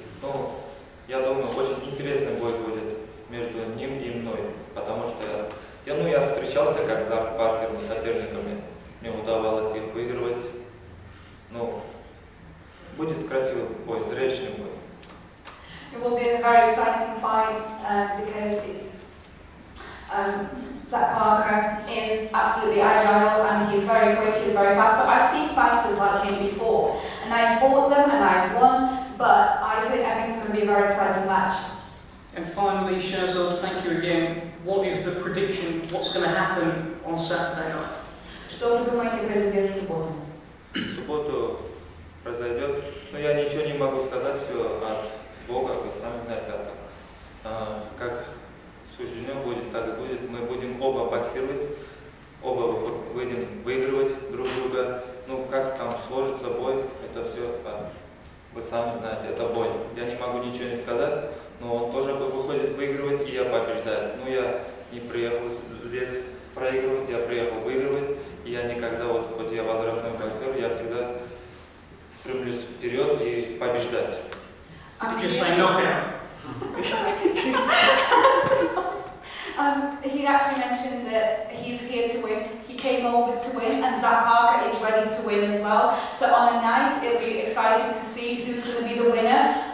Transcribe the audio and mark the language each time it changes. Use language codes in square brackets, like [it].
[ru] Ну, я думаю, очень интересный бой будет между ним и мной, потому что я встречался как с партнерами, соперниками, мне удавалось их выигрывать. Ну, будет красивый бой, зрелищный бой. [en] It will be a very exciting fight because Zach Parker is absolutely agile and he's very quick, he's very fast. But I've seen fighters like him before, and I fought them and I won. But I think it's going to be a very exciting match. And finally, Shazad, thank you again. What is the prediction? What's going to happen on Saturday night? [ru] Что вы думаете произойдет в субботу? В субботу произойдет, но я ничего не могу сказать, все от Бога, вы сами знаете, как суждено будет, так и будет. Мы будем оба боксировать, оба будем выигрывать друг друга. Ну, как там сложится бой, это все, вы сами знаете, это бой. Я не могу ничего не сказать, но он тоже выходит выигрывать, и я побеждаю. Ну, я не приехал здесь проигрывать, я приехал выигрывать, и я никогда, хоть я возрастной боксер, я всегда стремлюсь вперед и побеждать. [en] Did you just say knockout? He actually mentioned that he's here to win. He came over to win, and Zach Parker is ready to win as well. So on the night, it'll be exciting to see who's going to be the winner.